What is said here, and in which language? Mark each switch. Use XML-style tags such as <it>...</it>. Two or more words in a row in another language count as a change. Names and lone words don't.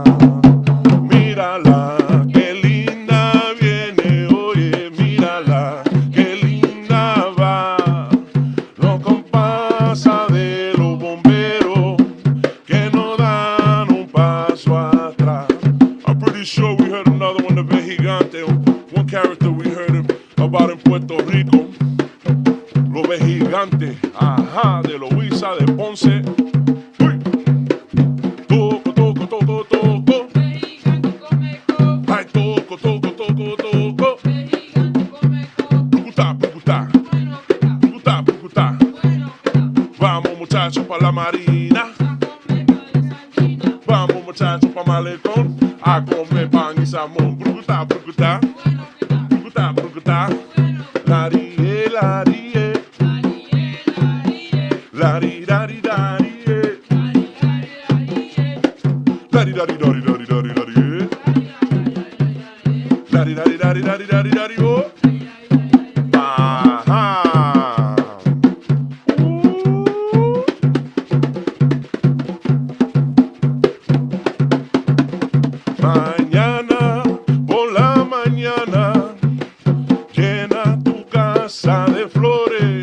<es>Mírala, qué linda viene, oye, mírala, qué linda va. La compasa de los bomberos que no dan un paso atrás.</es> <en>I'm pretty sure we heard another one of Vejigante, one character we heard about in Puerto Rico.</en> <es>Los Vejigantes, ajá, de Loíza de Ponce. Uy. Toco, toco, toco, toco. Ay, toco, toco, toco, toco. Pucutá, pucutá. Pucutá, pucutá. Vamos muchachos pa' la marina. Vamos muchachos pa' Malecón a comer pan y salmón. Pucutá, pucutá. Pucutá, pucutá. Larie, larie. Lari, lari, lari. Lari, lari, lari, lari, lari, lari. Lari, lari, lari, lari, lari, lari, oh. Ajá. Mañana por la mañana llena tu casa de flores.</es>